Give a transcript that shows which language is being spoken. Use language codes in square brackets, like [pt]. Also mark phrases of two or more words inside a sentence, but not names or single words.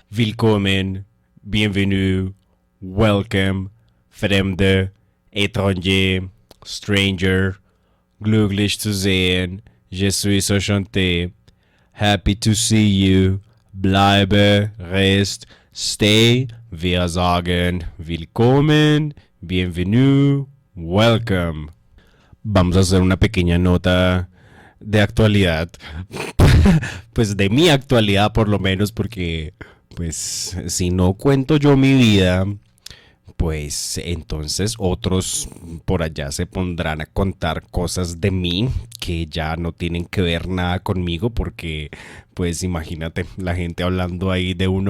[en] Willkommen, bienvenue, welcome, Fremde, étranger, stranger, [de] glücklich zu sehen, [fr] je suis enchanté, [en] happy to see you, bleibe, rest, stay, [de] wir sagen willkommen, bienvenue, [en] welcome. [es] Vamos a hacer una pequeña nota de actualidad, pues de mi actualidad por lo menos, porque pues si no cuento yo mi vida, pues entonces otros por allá se pondrán a contar cosas de mí que ya no tienen que ver nada conmigo porque pues imagínate la gente hablando ahí de uno.